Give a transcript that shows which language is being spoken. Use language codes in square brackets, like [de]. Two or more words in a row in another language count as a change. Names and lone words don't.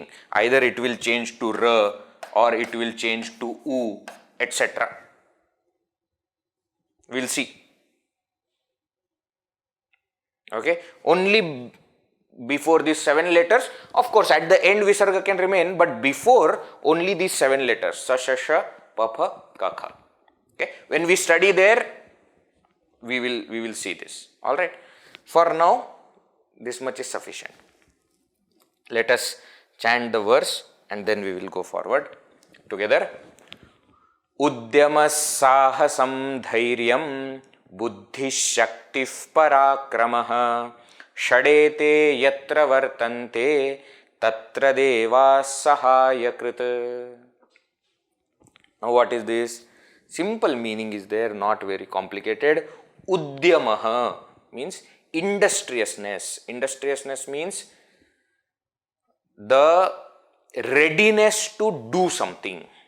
[en] Either it will change to Ra or it will change to U, etc. We'll see. Okay, only before these 7 letters. Of course, at the end Visarga can remain, but before only these 7 letters. Sa, sha, sha, pa, pha, ka, kha. Okay, when we study there, we will see this. All right. For now, this much is sufficient. Let us chant the verse and then we will go forward together. [sa] Udyama sahasam dhairyam buddhi shaktif parakramaha shadete yatra vartante tatra deva sahayakrit. [en] Now what is this? Simple meaning is there, not very complicated. Udyamaha means industriousness. Industriousness means the readiness to do something.